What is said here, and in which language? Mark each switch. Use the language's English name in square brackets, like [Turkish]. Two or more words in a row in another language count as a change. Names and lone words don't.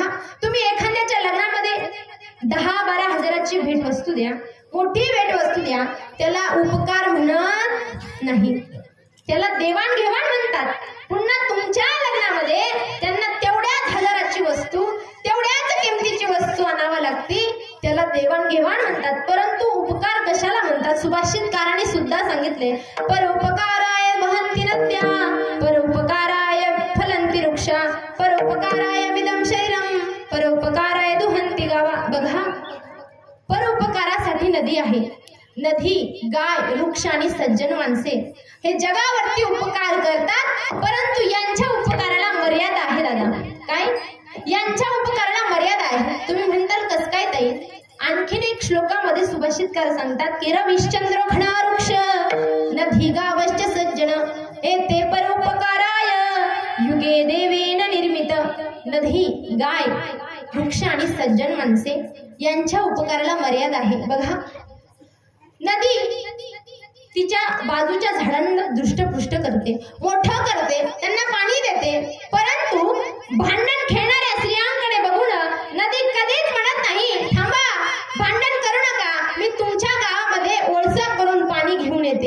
[Marathi] तुम्ही एखाद्याच्या लग्नामध्ये 10-12 हजाराची भेटवस्तू द्या, मोठी भेटवस्तू द्या, त्याला उपकार म्हणत नाही, त्याला देवाणघेवाण म्हणतात. पुन्हा तुमच्या लग्नामध्ये त्यांना तेवढ्याच हजाराची वस्तू, तेवढ्याच किमतीची वस्तू आणावी लागते, त्याला देवाणघेवाण म्हणतात. परंतु उपकार कशाला म्हणतात? सुभाषितकारांनी सुद्धा सांगितले, [Sanskrit] परोपकाराय वहन्ति नद्या, परोपकाराय फलन्ति वृक्षा, परोपकाराय विदं शरीरम, परोपकाराय दुहन्ति गावा. [Marathi] बघा, परोपकारासाठी नदी आहे. नदी, गाय, वृक्ष आणि सज्जन माणसे हे जगावरती उपकार करतात, परंतु यांच्या उपकाराला मर्यादा आहे दादा. काय? यांच्या उपकाराला मर्यादा आहे. तुम्ही म्हणताल कस काय ताई? आणखीन एक श्लोकामध्ये सुभाषितकार सांगतात की [Sanskrit] रविश्चंद्र खणा वृक्ष नदी गावश्च सज्जन एते परोपकाराय युगे देवेन निर्मित. [Marathi] नदी, गाय, वृक्ष आणि सज्जन माणसे यांच्या उपकाराला मर्यादा आहे बघा. नदी तिच्या बाजूच्या झाडांना दृष्टपुष्ट करते, मोठं करते, त्यांना पाणी देते, परंतु भांडण खेळणाऱ्या स्त्रियांकडे बघून नदी कधीच म्हणत नाही थांबा, भांडण करू नका, मी तुमच्या गावामध्ये ओळसा करून पाणी घेऊन येते.